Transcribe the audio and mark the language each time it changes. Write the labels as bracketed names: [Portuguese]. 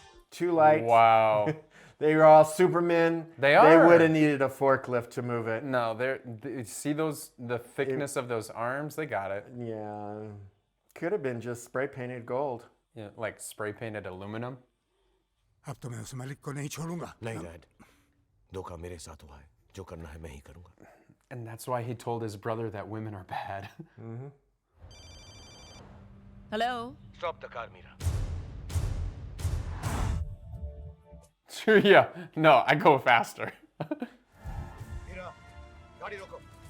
[English] Too light. Wow. They were all Supermen. They They are. would have needed a forklift to move it. No, see the thickness of those arms? They got it. Yeah. Could have been just spray painted gold. Yeah, like spray painted aluminum. [Hindi] अब तो मैं उस मलिक को नहीं छोड़ूंगा। नहीं dad, धोखा मेरे साथ हुआ है, जो करना है मैं ही करूंगा। [English] And that's why he told his brother that women are bad. Hello? Stop the car Meera. Yeah, no, I go faster. [Hindi] Meera, गाड़ी रोको।